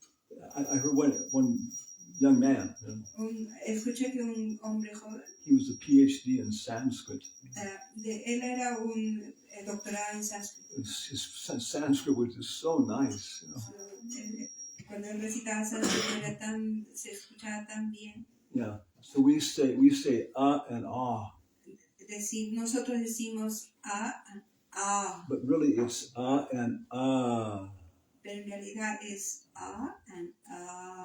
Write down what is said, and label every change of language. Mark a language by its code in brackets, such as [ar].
[en] Yeah, I heard one young man. [es] Escuché que un hombre joven, [en] He was a PhD in Sanskrit. [es] él era un doctorado en sánscrito. [en] His Sanskrit was just so nice, you know. [es] Cuando él recitaba sánscrito se escuchaba tan bien. [en] Yeah. So we say and ah. [es] Nosotros decimos a, [en] But really it's and [es] pero en realidad es a and a.